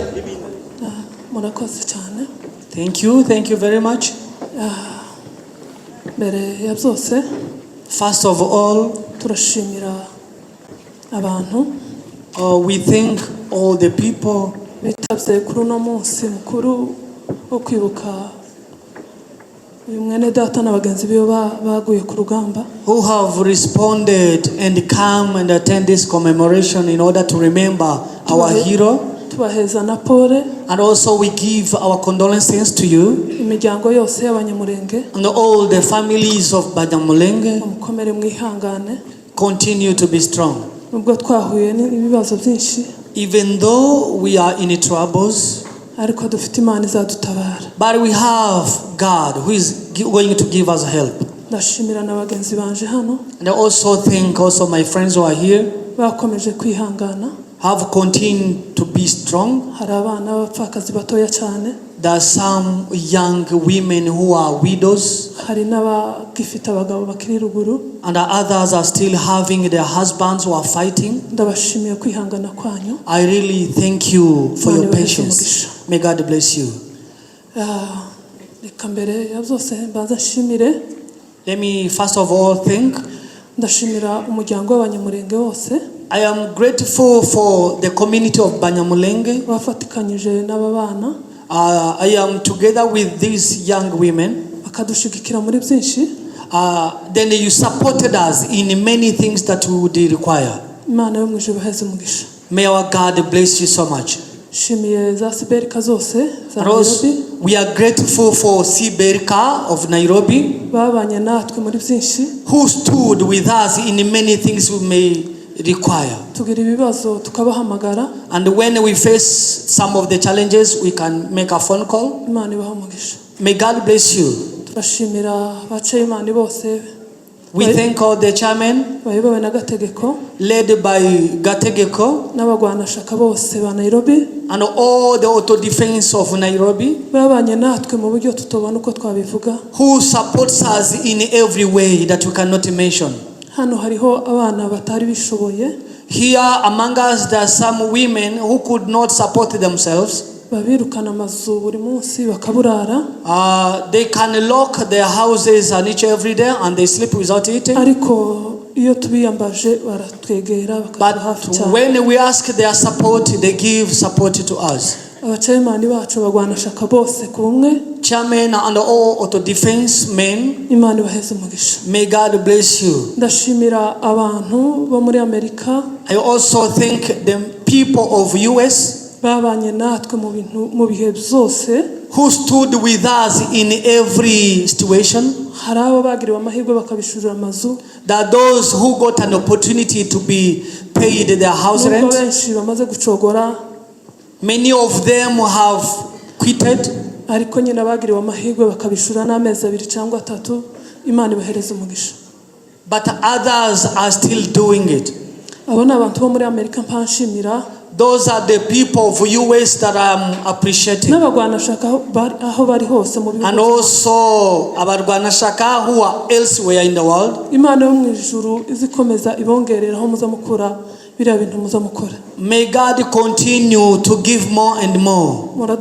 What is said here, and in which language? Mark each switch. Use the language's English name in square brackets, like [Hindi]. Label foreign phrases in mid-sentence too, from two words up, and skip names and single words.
[Kinyarwanda] Murakoze cyane. [English] Thank you very much. [Kinyarwanda] Mbere ya byose, [English] first of all, [Kinyarwanda] turashimira abantu. [English] We thank all the people [Kinyarwanda] bitabye kuri uno munsi mukuru wo kwibuka uyu mwene data n'abagenzi biwe baguye ku rugamba, [English] who have responded and come and attend this commemoration in order to remember our hero. [Kinyarwanda] Tubaheza na pole, [English] and also we give our condolences to you, [Kinyarwanda] imiryango yose y'abanyamurenge, [English] and all the families of Banyamulenge. [Kinyarwanda] Mukomere mwihangane. [English] Continue to be strong. [Kinyarwanda] Nubwo twahuye n'ibibazo byinshi, [English] even though we are in troubles, [Kinyarwanda] ariko dufite Imana izadutabara. [English] But we have God who is going to give us help. [Kinyarwanda] Ndashimira n'abagenzi banje hano. [English] And I also thank also my friends who are here. [Kinyarwanda] Bakomeje kwihangana. [English] Have continued to be strong. [Kinyarwanda] Hari abana b'abapfakazi batoya cyane. [English] There are some young women who are widows. [Kinyarwanda] Hari n'abagifite abagabo bakiri ruguru. [English] And others are still having their husbands who are fighting. [Kinyarwanda] Ndabashimiye kwihangana kwanyu. [English] I really thank you for your patience. May God bless you. [Kinyarwanda] Reka mbere ya byose mbanza nshimire. [English] Let me first of all thank. [Kinyarwanda] Ndashimira umuryango w'abanyamurenge wose. [English] I am grateful for the community of Banyamulenge. [Kinyarwanda] Bafatikanyije n'aba bana. [English] I am together with these young women. [Kinyarwanda] Bakadushigikira muri byinshi. [English] Then you supported us in many things that we would require. [Kinyarwanda] Imana yo mu ijuru baheze umugisha. [English] May our God bless you so much. [Kinyarwanda] Shimiye za Siberika zose za Nairobi. [English] We are grateful for Siberika of Nairobi. [Kinyarwanda] Babanye natwe muri byinshi. [English] Who stood with us in many things we may require. [Kinyarwanda] Tugira ibibazo tukabahamagara. [English] And when we face some of the challenges, we can make a phone call. [Kinyarwanda] Imana ibahe umugisha. [English] May God bless you. [Kinyarwanda] Turashimira abachairman bose. [English] We thank all the chairmen [Kinyarwanda] bayobowe na Gategeko, [English] led by Gategeko, [Kinyarwanda] n'abagwanashaka bose ba Nairobi, [English] and all the auto defense of Nairobi, [Kinyarwanda] babanye natwe mu buryo tutobana uko twabivuga, [English] who supports us in every way that we cannot mention. [Kinyarwanda] Hano hariho abana batari bishoboye. [English] Here among us there are some women who could not support themselves. [Kinyarwanda] Babirukana amazu buri munsi bakaburara. [English] They can lock their houses and each every day and they sleep without eating. [Kinyarwanda] Ariko iyo tubiyambaje baratwegera bakaduha hafi cyane. [English] When we ask their support, they give support to us. [Kinyarwanda] Abachairman bacu bagwanashaka bose kumwe. [English] Chairman and all auto defense men. [Kinyarwanda] Imana ibaheze umugisha. [English] May God bless you. [Kinyarwanda] Ndashimira abantu bo muri Amerika. [English] I also thank the people of US. [Kinyarwanda] Babanye natwe mu bihe byose. [English] Who stood with us in every situation. [Kinyarwanda] Hari abo bagiriwe amahirwe bakabishurira amazu. [English] That those who got an opportunity to be paid their house rent. [Kinyarwanda] Benshi bamaze gucogora. [English] Many of them have quitted. [Kinyarwanda] Ariko nyine bagiriwe amahirwe bakabishura n'amezi 2 cyangwa 3. Imana ibahereza umugisha. [English] But others are still doing it. [Kinyarwanda] Abona abantu bo muri Amerika mpanshimira. [English] Those are the people of US that I'm appreciating. And also abarwanashaka who are elsewhere in the world. May God continue to give more and more.